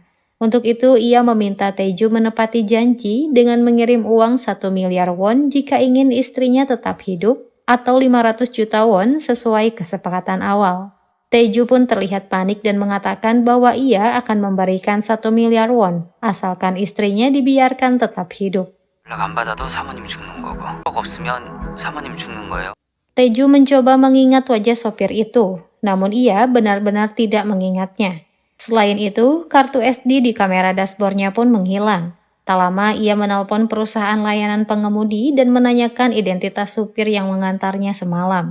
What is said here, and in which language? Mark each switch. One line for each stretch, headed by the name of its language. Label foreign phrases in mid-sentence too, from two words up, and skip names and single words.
Indonesian: Untuk itu ia meminta Taeju menepati janji dengan mengirim uang 1 miliar won jika ingin istrinya tetap hidup atau 500 juta won sesuai kesepakatan awal. Taeju pun terlihat panik dan mengatakan bahwa ia akan memberikan 1 miliar won asalkan istrinya dibiarkan tetap hidup.
Korean: 연락 안 받아도 사모님 죽는 거고 꼭 없으면 사모님 죽는 거예요.
Indonesian: Taeju mencoba mengingat wajah sopir itu, namun ia benar-benar tidak mengingatnya. Selain itu, kartu SD di kamera dashboardnya pun menghilang. Tak lama ia menelpon perusahaan layanan pengemudi dan menanyakan identitas supir yang mengantarnya semalam.